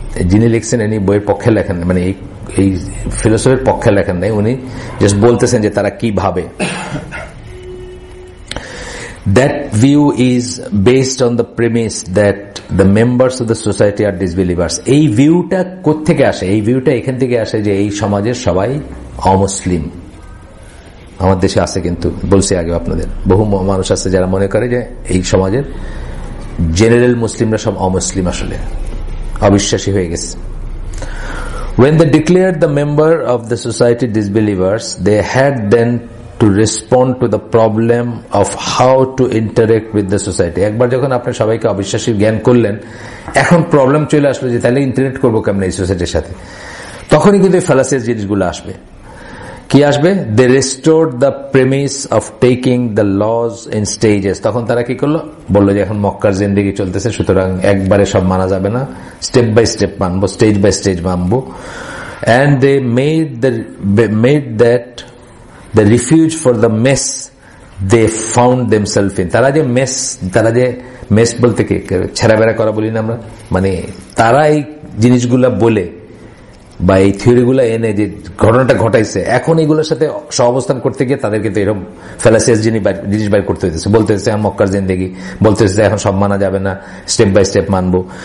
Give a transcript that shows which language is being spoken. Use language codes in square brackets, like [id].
[bn] যিনি লিখছেন ইনি বইয়ের পক্ষে লেখেন, মানে এই ফিলোসফির পক্ষে লেখেন নাই, উনি জাস্ট বলতেছেন যে তারা কি ভাবে। [en] That view is based on the premise that the members of the society are disbelievers. [bn] এই ভিউটা কোত্থেকে আসে? এই ভিউটা এখান থেকে আসে যে এই সমাজের সবাই অমুসলিম। আমার দেশে আছে, কিন্তু বলছি আগে আপনাদের, বহু মানুষ আছে যারা মনে করে যে এই সমাজের জেনারেল মুসলিমরা সব অমুসলিম, আসলে অবিশ্বাসী হয়ে গেছে। [en] When they declared the member of the society disbelievers, they had then to respond to the problem of how to interact with the society. [bn] একবার যখন আপনি সবাইকে অবিশ্বাসী জ্ঞান করলেন, এখন প্রবলেম চলে আসলো যে তাহলে ইন্টারেক্ট করবো কেমন এই সোসাইটির সাথে। তখনই কিন্তু এই ফ্যালাসিয়াস জিনিসগুলো আসবে। কি আসবে? [en] They restored the premise of taking the laws in stages. [bn] তখন তারা কি করলো? বললো যে এখন মক্কার জিন্দেগি চলতেছে, সুতরাং একবারে সব মানা যাবে না, স্টেপ বাই স্টেপ মানবো, স্টেজ বাই স্টেজ মানবো। [en] And they made that the refuge for the mess they found themselves in. [bn] তারা যে মেস বলতে কি ছেড়াবেড়া করা বলি না আমরা, মানে তারা এই জিনিসগুলা বলে বা এই থিওরিগুলা এনে যে ঘটনাটা ঘটাইছে, এখন এইগুলোর সাথে সহাবস্থান করতে গিয়ে তাদেরকে তো এরকম ফ্যালাসিয়াস জিনিস বাইর করতে হইতেছে, বলতে হচ্ছে এখন মক্কার জিন্দেগি, বলতে হচ্ছে এখন সব মানা যাবে না, স্টেপ বাই স্টেপ মানবো।